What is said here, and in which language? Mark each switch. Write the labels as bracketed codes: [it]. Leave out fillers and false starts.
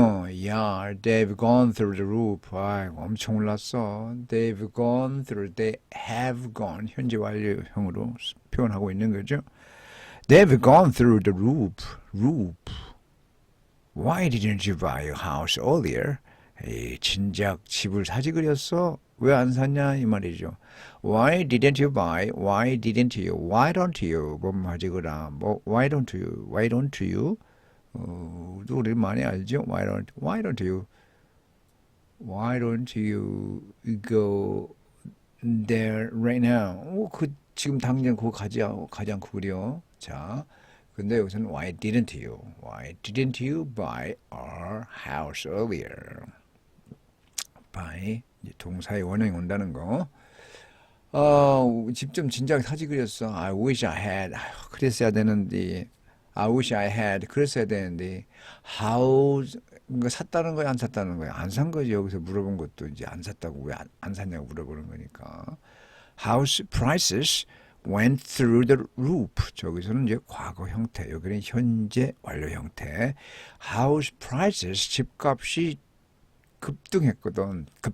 [en] Yeah, they've gone through the roof. [ko] 아이고, 엄청 올랐어. [en] They've gone through, they have gone. [ko] 현재 완료형으로 표현하고 있는 거죠. [en] They've gone through the roof. Why didn't you buy a house earlier? [ko] 에이, 진작 집을 사지 그랬어? 왜 안 샀냐 이 말이죠. [en] Why didn't you buy? Why didn't you? Why don't you? [ko] 뭐하지 그라? [en] 뭐 Why don't you? Why don't you? [ko] 우리 많이 알죠? [en] Why don't you? Why don't you go there right now? [ko] 지금 당장 그거 가지 않고 그래요. 자, 근데 여기서는 [en] Why didn't you? Why didn't you buy our house earlier? [ko] buy 동사의 원형이 온다는 거. 집 좀 진작 사지 그랬어. [en] I wish I had. [ko] 그랬어야 되는데. I wish I had. 그랬어야 되는데. How 샀다는 거야, 안 샀다는 거야? 안 산 거지. 여기서 물어본 것도 이제 안 샀다고 왜 안 샀냐고 물어보는 거니까. [en] House prices went through the roof. [ko] 저기서는 이제 과거 형태, 여기는 현재 완료 형태. House prices 집값이 급등했거든.